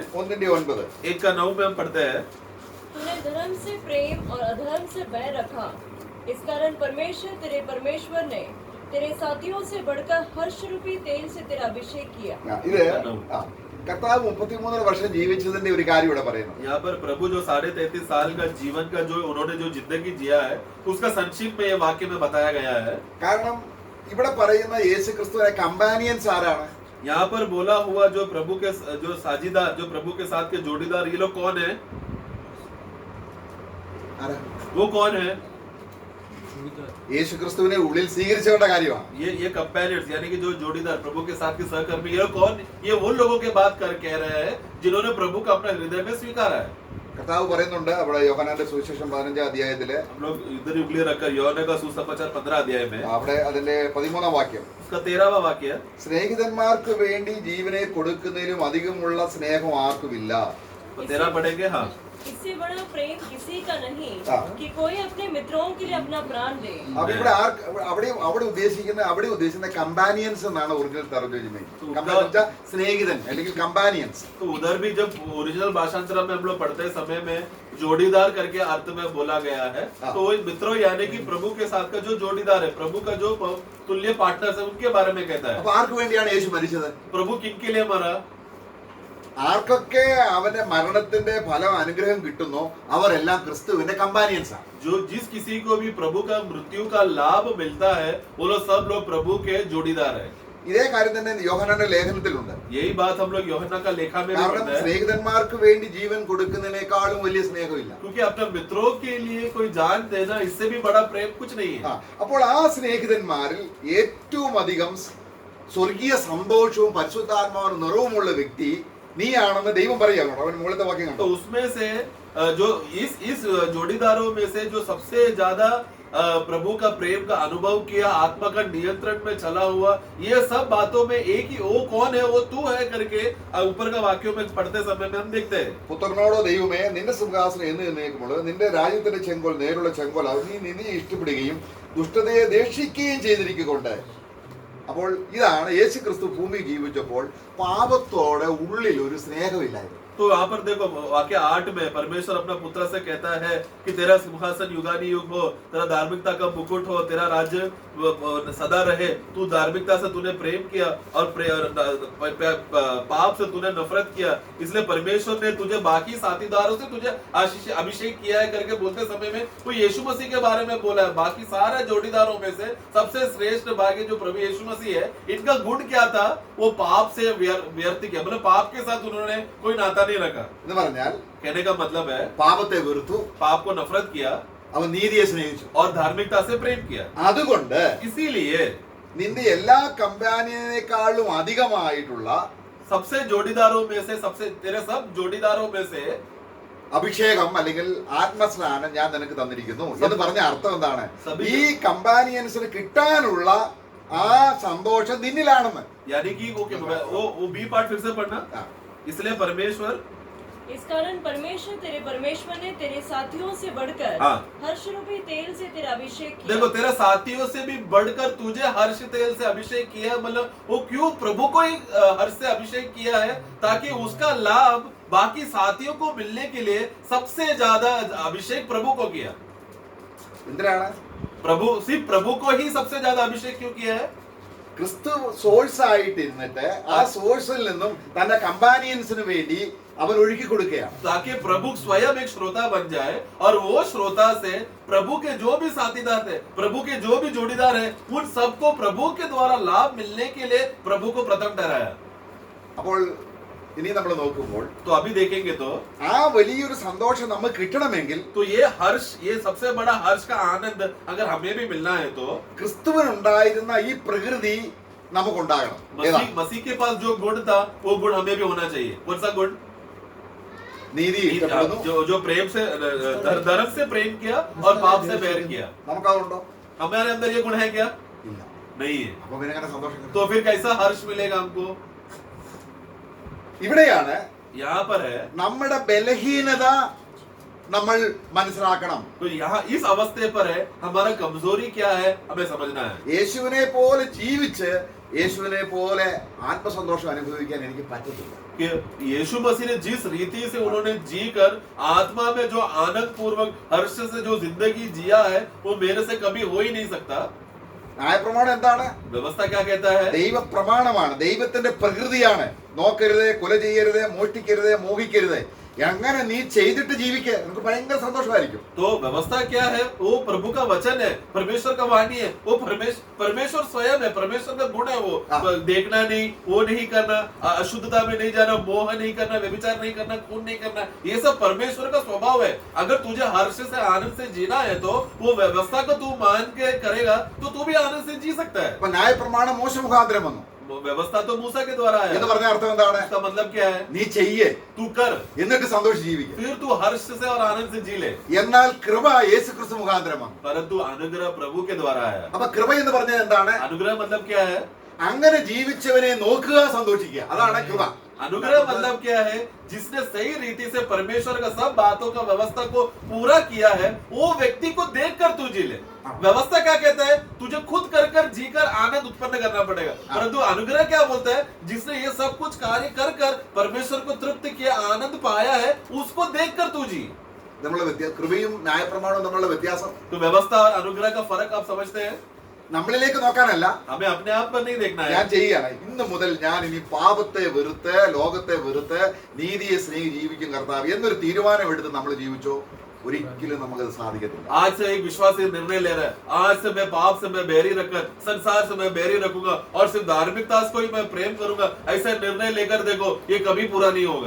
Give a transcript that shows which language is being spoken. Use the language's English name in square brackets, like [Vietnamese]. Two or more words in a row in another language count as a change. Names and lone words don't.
[Hindi] 1:9. 1:9 में हम पढ़ते हैं, तूने धर्म से प्रेम और अधर्म से बैर रखा, इस कारण परमेश्वर ने तेरे साथियों से बढ़कर हर्ष रूपी तेल से तेरा अभिषेक किया. [Malayalam] ഇത് കർത്താവ് 33 വർഷം ജീവിച്ചതിന്റെ ഒരു കാര്യം ഇവിടെ പറയുന്നു. [Hindi] यहाँ पर प्रभु जो 33.5 साल का जीवन का जो उन्होंने जो जिंदगी जिया है उसका संक्षिप्त में ये वाक्य में बताया गया है. [Malayalam] കാരണം ഇവിടെ പറയുന്ന യേശു ക്രിസ്തുവിന്റെ കമ്പാനിയൻസ് ആരാണ്? [Hindi] यहाँ पर बोला हुआ जो प्रभु के जो साझीदार, जो प्रभु के साथ के जोड़ीदार, ये लोग कौन है? वो कौन है? [Malayalam] യേശു ക്രിസ്തുവിനെ ഉള്ളിൽ സ്വീകരിച്ചവരുടെ കാര്യമാണ്. [Hindi] ये कंपेनियंस यानी कि जो जोड़ीदार, प्रभु के साथ के सहकर्मी, ये कौन? ये वो लोगों के बात कर कह रहे हैं जिन्होंने प्रभु को अपने हृदय में स्वीकारा है. [Malayalam] കർത്താവ് പറയുന്നുണ്ട് അവിടെ യോഹന്നാന്റെ സുവിശേഷം 15-ാം അധ്യായത്തില്, [Hindi] हम लोग इधर उंगली रखकर യോഹന്നാൻ का सुसमाचार 15 अध्याय में [Malayalam] അവിടെ അതിന്റെ 13-ാം വാക്യം, [Hindi] उसका 13वां वाक्य, [Malayalam] സ്നേഹിതന്മാർക്ക് വേണ്ടി ജീവനെ കൊടുക്കുന്നതിലും അധികമുള്ള സ്നേഹം ആർക്കുമില്ല. [Hindi] 13 पढ़ेंगे. हाँ, इससे बड़ा प्रेम किसी का नहीं हाँ. कि कोई अपने मित्रों के लिए अपना प्राण दे. [Malayalam] അപ്പൊ ഇവിടെ അവിടെ ഉദ്ദേശിക്കുന്ന കമ്പാനിയൻസ് എന്നാണ് ഒറിജിനൽ തർജ്ജമ. സ്നേഹിതൻ അല്ലെങ്കിൽ കമ്പാനിയൻസ്. [Hindi] तो उधर भी जब ओरिजिनल भाषांतर में हम लोग पढ़ते समय में जोड़ीदार करके अर्थ में बोला गया है. तो मित्रों यानी कि प्रभु के साथ का जो जोड़ीदार है, प्रभु का जो तुल्य पार्टनर है, उनके बारे में कहता है. [Malayalam] അപ്പൊ ആർക്ക് വേണ്ടിയാണ് യേശു മരിച്ചത്? [Hindi] प्रभु किनके लिए मरा? [Malayalam] ആർക്കൊക്കെ അവന്റെ മരണത്തിന്റെ ഫലം അനുഗ്രഹം കിട്ടുന്നോ അവരെല്ലാം ക്രിസ്തുവിന്റെ കമ്പാനിയൻസ് ആണ്. [Hindi] जो जिस किसी को भी प्रभु का मृत्यु का लाभ मिलता है वो लोग सब लोग प्रभु के जोड़ीदार है. [Malayalam] ഇതേ കാര്യം തന്നെ യോഹന്നാന്റെ ലേഖനത്തിലുണ്ട്. [Hindi] यही बात हम लोग യോഹന്നാൻ का लेखा में [Malayalam] കാരണം [Hindi] पढ़ते हैं. [Malayalam] സ്നേഹിതന്മാർക്ക് വേണ്ടി ജീവൻ കൊടുക്കുന്നതിനേക്കാളും വലിയ സ്നേഹമില്ല. [Hindi] क्योंकि अपने मित्रों के लिए कोई जान देना इससे भी बड़ा प्रेम कुछ नहीं है. [Malayalam] അപ്പോൾ ആ സ്നേഹിതന്മാരിൽ ഏറ്റവും അധികം സ്വർഗീയ സന്തോഷവും പരിശുദ്ധാത്മാവിന്റെ നിറവുമുള്ള വ്യക്തി നീയാണെന്ന് ദൈവം പറയുകയാണ്. അവൻ മുകളിലത്തെ വാക്യം കണ്ടോ? [Hindi] तो उसमें से जो इस जोड़ीदारों में से जो सबसे ज्यादा प्रभु का प्रेम का अनुभव किया, आत्मा का नियंत्रण में चला हुआ, ये सब बातों में एक ही वो कौन है, वो तू है करके ऊपर का वाक्यों में पढ़ते समय में हम देखते हैं. [Malayalam] പുത്രനോടോ ദൈവമേ നിന്റെ സിംഹാസനം എന്ന് എന്നേക്കുമ്പോൾ നിന്റെ രാജ്യത്തിന്റെ ചെങ്കോൽ നേരുള്ള ചെങ്കോൽ അത് നീ നിന്നെ ഇഷ്ടപ്പെടുകയും ദുഷ്ടതയെ ദേഷിക്കുകയും ചെയ്തിരിക്കൊണ്ട്. അപ്പോൾ ഇതാണ് യേശു ക്രിസ്തു ഭൂമി ജീവിച്ചപ്പോൾ പാപത്തോടെ ഉള്ളിൽ ഒരു സ്നേഹമില്ലായിരുന്നു. [Hindi] तो वहां पर देखो वाक्य 8 में परमेश्वर अपना पुत्र से कहता है कि तेरा सिंहासन युगानुयुग हो, तेरा धार्मिकता का मुकुट हो, तेरा राज्य सदा रहे. तू धार्मिकता से तूने प्रेम किया और पाप से तूने नफरत किया, इसलिए परमेश्वर ने तुझे बाकी साथीदारों से तुझे अभिषेक किया है करके बोलते समय में वो यीशु मसीह के बारे में बोला है. बाकी सारे जोड़ीदारों में से सबसे श्रेष्ठ भाग्य जो प्रभु यीशु मसीह है, इनका गुण क्या था? वो पाप से व्यर्थ किया, मतलब पाप के साथ उन्होंने कोई नाता नहीं रखा. [Malayalam] എന്ന് പറഞ്ഞാൽ [Hindi] कहने का मतलब है [Malayalam] പാപത്തെ വെറുത്തു, [Hindi] पाप को नफरत किया [Malayalam] അവൻ നീതിയെ സ്നേഹിച്ചു. [Hindi] और धार्मिकता से प्रेम किया. [Malayalam] അതുകൊണ്ട് [Hindi] इसीलिए [Malayalam] നിന്റെ എല്ലാ കമ്പാനിയനേക്കാളും അധികമായിട്ടുള്ള [Hindi] सबसे जोड़ीदारों में से तेरे सब जोड़ीदारों में से [Malayalam] അഭിഷേകം അല്ലെങ്കിൽ ആത്മസ്നാനം ഞാൻ നിനക്ക് തന്നിരിക്കുന്നു എന്ന് പറഞ്ഞ അർത്ഥം എന്താണ്? ഈ കമ്പാനിയൻസിന് കിട്ടാനുള്ള ആ സന്തോഷം നിന്നിലാണെന്ന്. [Hindi] यानी कि वो बी पार्ट फिर से पढ़ना. इसलिए परमेश्वर इस कारण परमेश्वर ने तेरे साथियों से बढ़कर हर्ष रूपी तेल से तेरा अभिषेक किया. देखो तेरे साथियों से भी बढ़कर तुझे हर्ष तेल से अभिषेक किया. मतलब वो क्यों प्रभु को ही हर्ष से अभिषेक किया है? ताकि उसका लाभ बाकी साथियों को मिलने के लिए सबसे ज्यादा अभिषेक प्रभु को किया. [Malayalam] എന്തിനാണ്? [Hindi] सिर्फ प्रभु को ही सबसे ज्यादा अभिषेक क्यों किया है? [Malayalam] ക്രിസ്തു സോഴ്സ് ആയിട്ട് ഇരുന്നിട്ട് ആ സോഴ്സിൽ നിന്നും തന്റെ കമ്പാനിയൻസിന് വേണ്ടി അവൻ ഒഴുക്കി കൊടുക്കുകയാണ്. [Hindi] ताकि प्रभु स्वयं एक श्रोता बन जाए और वो श्रोता से प्रभु के जो भी साथीदार थे, प्रभु के जो भी जोड़ीदार है, उन सबको प्रभु के द्वारा लाभ मिलने के लिए प्रभु को प्रथम ठहराया. [Malayalam] അപ്പോൾ ഇനി നമ്മൾ നോക്കുമ്പോൾ [Hindi] तो अभी देखेंगे तो [Malayalam] ആ വലിയൊരു സന്തോഷം നമുക്ക് കിട്ടണമെങ്കിൽ [Hindi] तो ये हर्ष, ये सबसे बड़ा हर्ष का आनंद अगर हमें भी मिलना है तो [Malayalam] ക്രിസ്തുവിനുണ്ടായിരുന്ന ഈ പ്രകൃതി നമുക്കുണ്ടാകണം. [Hindi] मसीह के पास जो गुण था वो गुण हमें भी होना चाहिए. कौन सा गुण? [Malayalam] നീതി, [Hindi] जो प्रेम से धर्म से प्रेम किया और पाप से बैर किया. [Malayalam] നമുക്കതുണ്ടോ? [Hindi] हमारे अंदर ये गुण है क्या? [Malayalam] ഇല്ല. [Hindi] नहीं है। [Malayalam] അപ്പൊ പിന്നെ എങ്ങനെ സന്തോഷം കിട്ടും? [Hindi] तो फिर कैसा हर्ष मिलेगा हमको? [Malayalam] ഇവിടെയാണ് [Hindi] यहाँ पर है, [Malayalam] നമ്മുടെ ബലഹീനത നമ്മൾ മനസ്സിലാക്കണം. [Hindi] तो यहाँ इस अवस्थे पर है हमारा कमजोरी क्या है, हमें समझना है। [Malayalam] യേശുവിനെ പോലെ ജീവിച്ച് യേശുവിനെ പോലെ ആത്മസന്തോഷം അനുഭവിക്കാൻ എനിക്ക് പറ്റത്തില്ല. [Hindi] कि यीशु मसीह ने जिस रीति से उन्होंने जी कर आत्मा में जो आनंद पूर्वक हर्ष से जो जिंदगी जिया है वो मेरे से कभी हो ही नहीं सकता। [Malayalam] ന്യായപ്രമാണം എന്താണ്? [Hindi] व्यवस्था क्या कहता है? [Malayalam] ദൈവപ്രമാണമാണ്, ദൈവത്തിന്റെ പ്രകൃതിയാണ്. നോക്കരുത്, കൊല ചെയ്യരുത്, മോഷ്ടിക്കരുത്, മോഹിക്കരുത്. അങ്ങനെ നീ ചെയ്തിട്ട് ജീവിക്കുക, നിനക്ക് ഭയങ്കര സന്തോഷമായിരിക്കും. [Hindi] तो व्यवस्था क्या है? वो प्रभु का वचन है, परमेश्वर का वाणी है, वो परमेश्वर स्वयं है, परमेश्वर का गुण है। वो देखना नहीं, वो नहीं करना, अशुद्धता में नहीं जाना, मोह नहीं करना, व्यभिचार नहीं करना, खून नहीं करना, ये सब परमेश्वर का स्वभाव है। अगर तुझे हर्ष से आनंद से जीना है तो वो व्यवस्था को तू मान के करेगा तो तू भी आनंद से जी सकता है। [Malayalam] അപ്പൊ ന്യായപ്രമാണം മോശ മുഖാന്തരം വന്നു. [Hindi] व्यवस्था तो मूसा के द्वारा है। [Malayalam] എന്ന് പറഞ്ഞ അർത്ഥം എന്താണ്? [Hindi] इसका मतलब क्या है? [Malayalam] നീ ചെയ്യേ, [Hindi] तू कर, [Malayalam] എന്നിട്ട് സന്തോഷിച്ച് ജീവിക്കുക. [Hindi] फिर तू हर्ष से और आनंद से जी ले। [Malayalam] എന്നാൽ കൃപ യേശുക്രിസ്തു മുഖാന്തരം വന്നു. [Hindi] परंतु अनुग्रह प्रभु के द्वारा है। [Malayalam] അപ്പൊ കൃപ എന്ന് പറഞ്ഞത് എന്താണ്? [Hindi] अनुग्रह मतलब क्या है? [Malayalam] അങ്ങനെ ജീവിച്ചവനെ നോക്കുക, സന്തോഷിക്കുക, അതാണ് കൃപ. [Hindi] अनुग्रह मतलब क्या है? जिसने सही रीति से परमेश्वर का सब बातों का व्यवस्था को पूरा किया है वो व्यक्ति को देखकर तू जी ले। व्यवस्था क्या कहता है? तुझे खुद कर जीकर आनंद उत्पन्न करना पड़ेगा। परंतु अनुग्रह क्या बोलता है? जिसने ये सब कुछ कार्य कर परमेश्वर को तृप्त किया, आनंद पाया है, उसको देखकर तू जी। [Malayalam] നമ്മളുടെ കൃപയും ന്യായപ്രമാണവും തമ്മിലുള്ള വ്യത്യാസം [Hindi] तो व्यवस्था और अनुग्रह का फर्क आप समझते हैं? [Malayalam] നമ്മളിലേക്ക് നോക്കാനല്ല, [Hindi] हमें अपने आप पर नहीं देखना है। [Malayalam] ഞാൻ ചെയ്യുകയാണ്. ഇന്ന് മുതൽ ഞാൻ ഇനി പാപത്തെ വെറുത്ത്, ലോകത്തെ വെറുത്ത്, നീതിയെ സ്നേഹി ജീവിക്കും കർത്താവ് എന്നൊരു തീരുമാനം എടുത്ത് നമ്മൾ ജീവിച്ചോ, ഒരിക്കലും നമുക്കത് സാധിക്കത്തില്ല. [Hindi] आज से एक विश्वासी निर्णय ले रहा है, आज से मैं पाप से मैं बैरी रखकर संसार से मैं बैरी रखूंगा और सिर्फ धार्मिकता को ही मैं प्रेम करूंगा, ऐसा निर्णय लेकर देखो ये कभी पूरा नहीं होगा।